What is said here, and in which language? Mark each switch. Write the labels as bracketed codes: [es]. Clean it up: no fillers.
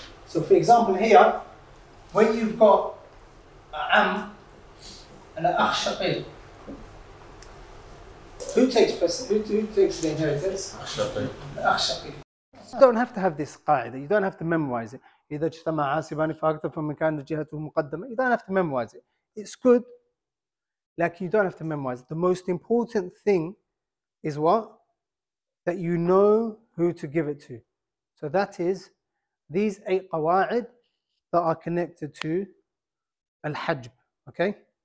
[en] So for example here, when you've got an am and an akh shaqiq, who takes the inheritance? The akh shaqiq. You don't have to have this qaida, you don't have to memorize it. [ar] إذا اجتمع عاصبان فأكثر فمن كان جهته مقدمة. [en] You don't have to memorize it. It's good, like you don't have to memorize it. The most important thing is what? That you know who to give it to. So that is these 8 qawa'id that are connected to al-hajb. Okay?